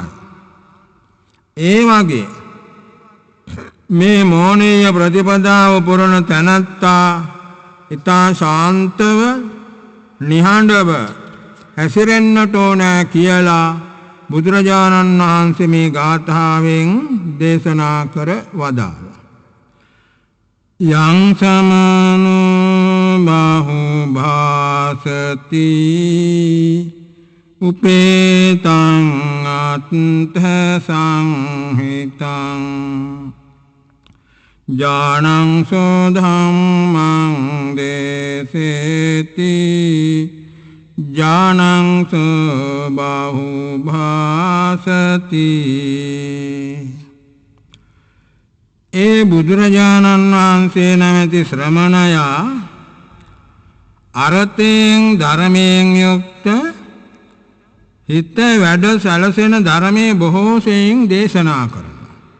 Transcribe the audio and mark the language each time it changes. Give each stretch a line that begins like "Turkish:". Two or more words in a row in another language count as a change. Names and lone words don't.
Sinhala: ඒ වගේ මේ මෝනීය ප්‍රතිපදාව පුරන තැනැත්තා ඊතා ශාන්තව නිහඬව හැසිරෙන්නට ඕනෑ කියලා බුදුරජාණන් වහන්සේ මේ ගාථාවෙන් දේශනා කර වදාළා.
Pali: යං සමනෝ බහු භාසති උපේතං අත්ථ සංහිතං ඥානං සෝ ධම්මං දේසේති ඥානං සෝ බහු භාසති.
Sinhala: ඒ බුදුරජාණන් වහන්සේ නැමැති ශ්‍රමණයා අරතෙන් ධර්මයෙන් යුක්ත හිත වැඩ සැලසෙන ධර්මයේ බොහෝ සෙයින් දේශනා කරනවා.